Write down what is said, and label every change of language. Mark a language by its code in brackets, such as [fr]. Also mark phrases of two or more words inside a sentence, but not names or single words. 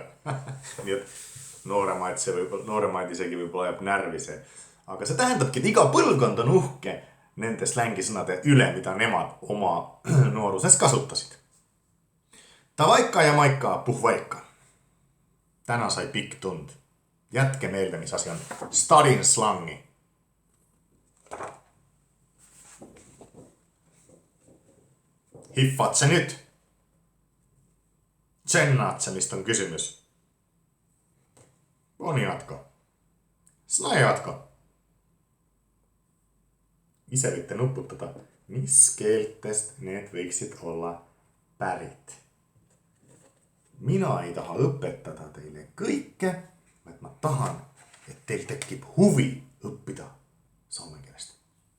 [et] Nii et nooremaid isegi võib-olla jääb närvi see. Aga see tähendabki, et iga põlvkond on uhke nende slängisõnade üle, mida nemad oma nooruses kasutasid. [fi] Tavaika ja maika, puhvaika. [et] Täna sai pikk tund. Jätke meelde, mis asi on Stadin slangi. [fi] Hiffaat se nyt. Tsennaat se, mistä on kysymys. Oniatko? Snajatko? [et] Ise võitte nupputada, mis keeltest need võiksid olla pärit. mina ei taha õpetada teile kõike, vaid ma tahan, et teil tekib huvi õppida soome keelest.